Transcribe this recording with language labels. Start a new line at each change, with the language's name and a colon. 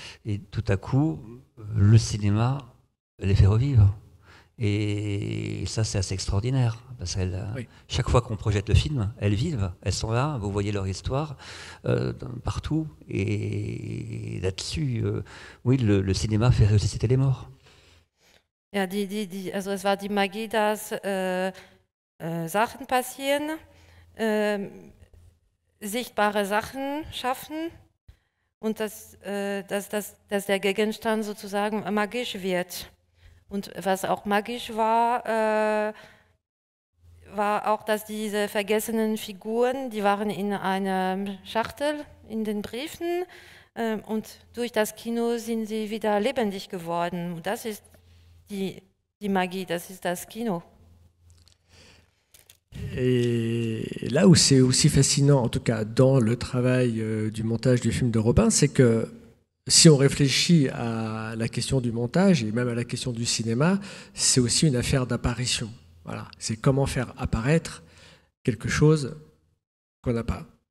French: Et tout à coup, le cinéma les fait revivre. Et ça, c'est assez extraordinaire. Parce que oui. Chaque fois qu'on projette le film, elles vivent, elles sont là, vous voyez leur histoire partout. Et là-dessus, oui, le cinéma fait ressusciter les morts.
German: Ja, also es war die Magie, dass Sachen passieren, sichtbare Sachen schaffen und dass der Gegenstand sozusagen magisch wird. Und was auch magisch war, war auch, dass diese vergessenen Figuren, die waren in einer Schachtel in den Briefen und durch das Kino sind sie wieder lebendig geworden. Und das ist die magie, das ist das Kino.
French: Et là où c'est aussi fascinant, en tout cas dans le travail du montage du film de Robin, c'est que si on réfléchit à la question du montage et même à la question du cinéma, c'est aussi une affaire d'apparition. Voilà. C'est comment faire apparaître quelque chose qu'on n'a pas.